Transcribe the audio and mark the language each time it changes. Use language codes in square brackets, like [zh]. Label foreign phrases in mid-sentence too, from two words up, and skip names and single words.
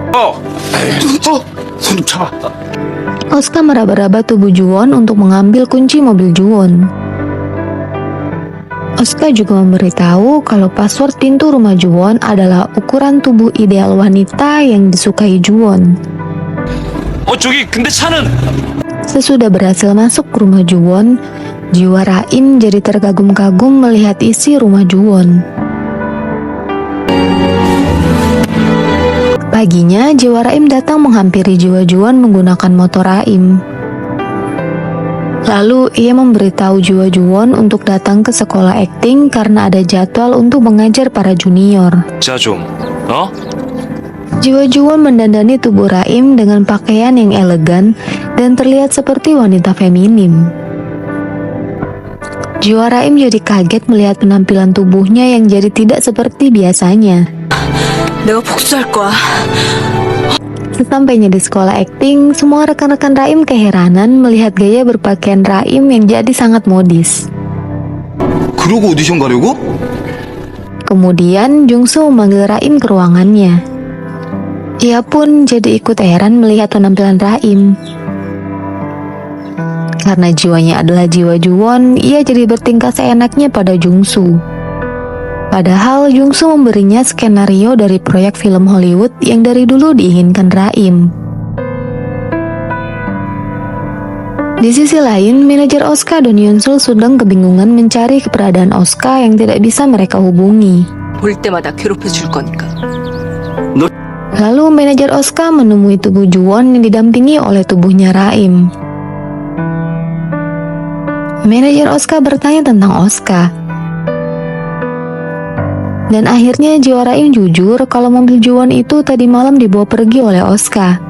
[id] Oska meraba-raba tubuh Juwon untuk mengambil kunci mobil Juwon. Oska juga memberitahu kalau password pintu rumah Juwon adalah ukuran tubuh ideal wanita yang disukai Juwon. [ko] 저기 근데 차는? [id] Sesudah berhasil masuk ke rumah Juwon, jiwa Raim jadi terkagum-kagum melihat isi rumah Juwon. Paginya, jiwa Raim datang menghampiri jiwa Juwon menggunakan motor Raim. Lalu, ia memberitahu jiwa Juwon untuk datang ke sekolah akting karena ada jadwal untuk mengajar para junior. [ko] 자 좀, [id] Jiwa Juwon mendandani tubuh Raim dengan pakaian yang elegan dan terlihat seperti wanita feminim. Jiwa Raim jadi kaget melihat penampilan tubuhnya yang jadi tidak seperti biasanya. [ko] 내가 복수할 거야. [id] Sesampainya di sekolah akting, semua rekan-rekan Raim keheranan melihat gaya berpakaian Raim yang jadi sangat modis. [ko] 그러고 오디션 가려고? [id] Kemudian Jungsu memanggil Raim ke ruangannya. Ia pun jadi ikut heran melihat penampilan Raim. Karena jiwanya adalah jiwa Juwon, ia jadi bertingkah seenaknya pada Jungsu. Padahal Jungsu memberinya skenario dari proyek film Hollywood yang dari dulu diinginkan Raim. Di sisi lain, manajer Oska dan Yeonsul sedang kebingungan mencari keberadaan Oska yang tidak bisa mereka hubungi. [ko] 볼 때마다 괴롭혀 줄 거니까. [id] Lalu manajer Oska menemui tubuh Juwon yang didampingi oleh tubuhnya Raim. Manajer Oska bertanya tentang Oska. Dan akhirnya jiwa Raim jujur kalau mobil Juwon itu tadi malam dibawa pergi oleh Oska.